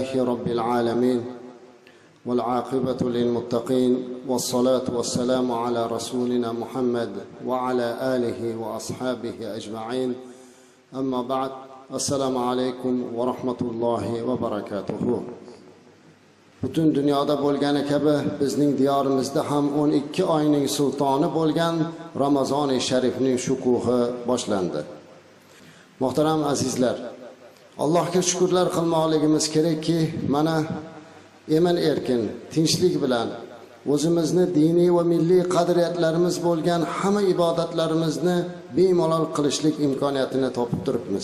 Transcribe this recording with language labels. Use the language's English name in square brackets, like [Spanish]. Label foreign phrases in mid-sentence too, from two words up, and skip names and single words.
[Arabic] رب العالمين والعاقبة للمتقين والصلاة والسلام على رسولنا محمد وعلى آله وأصحابه أجمعين أما بعد السلام عليكم ورحمة الله وبركاته. [Uzbek] Butun dunyoda bo'lgani kabi bizning diyorimizda ham 12 oyning sultoni bo'lgan Ramazon-i Sharifning shukuhi boshlandi. Muhtaram azizlar, Allohga shukrlar qilmoqligimiz kerakki, mana emin-erkin, tinchlik bilan o'zimizni diniy va milliy qadriyatlarimiz bo'lgan hamma ibodatlarimizni bemalol qilishlik imkoniyatini topib turibmiz.